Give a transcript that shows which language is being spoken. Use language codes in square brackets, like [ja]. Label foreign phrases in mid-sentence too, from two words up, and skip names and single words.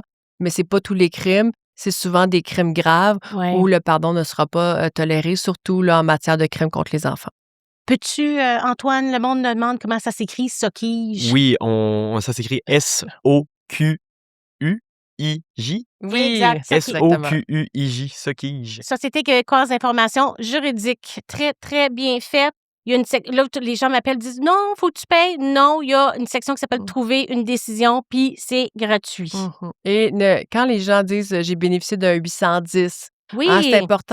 [fr] Mais c'est pas tous les crimes. C'est souvent des crimes graves Ouais. où le pardon ne sera pas toléré, surtout là, en matière de crimes contre les enfants. Peux-tu, Antoine, le monde me demande comment ça s'écrit, Sokige? Oui, ça s'écrit S-O-Q-U-I-J. Exact. exactement. S-O-Q-U-I-J, Sokige. Société québécoise d'information juridique. Très, très bien faite. Il y a là, les gens m'appellent, disent non, faut que tu payes. Non, il y a une section qui s'appelle Trouver une décision, puis c'est gratuit. Et quand les gens disent j'ai bénéficié d'un 810, Oui. c'est important